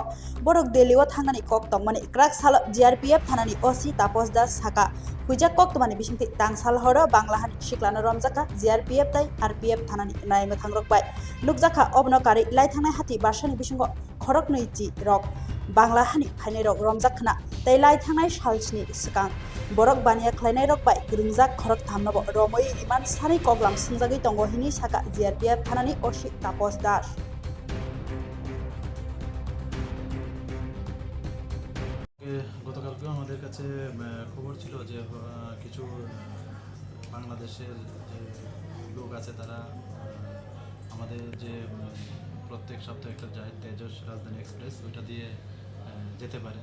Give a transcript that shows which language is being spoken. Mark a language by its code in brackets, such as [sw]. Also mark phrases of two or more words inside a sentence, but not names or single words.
[trp] बरक दिल्लीआव थांनानि कक्तमानि क्राक साल जीआरपीएफ थानानि ओसी तापस दास साका हुइजाक कक्तमानि बिसिंते तांसाल हर बांग्लाहानि सिक्लानो रमजाखा जीआरपीएफ ताई आरपीएफ थानानि नायमा थांग्रकबाय नुकजाखा अबनकारि लाइथांनाय हाति बारसानि बिसिंगो खरक नैथि रक बांग्लाहानि फाइनाय रक रमजाखना ताई लाइथांनाय सालस्नि सिगां बरक बानिया ख्लायनाय रक बाय ग्रुंजाक खरक थामनबो रमै रिमान सानै कगलाम सिंजागै दंग हिनि साका जीआरपीएफ थानानि ओसी तापस दास। [bn] গতকালকেও আমাদের কাছে খবর ছিল যে কিছু বাংলাদেশের যে লোক আছে তারা আমাদের যে প্রত্যেক সপ্তাহে একটা যায় তেজস রাজধানী এক্সপ্রেস ওইটা দিয়ে যেতে পারে।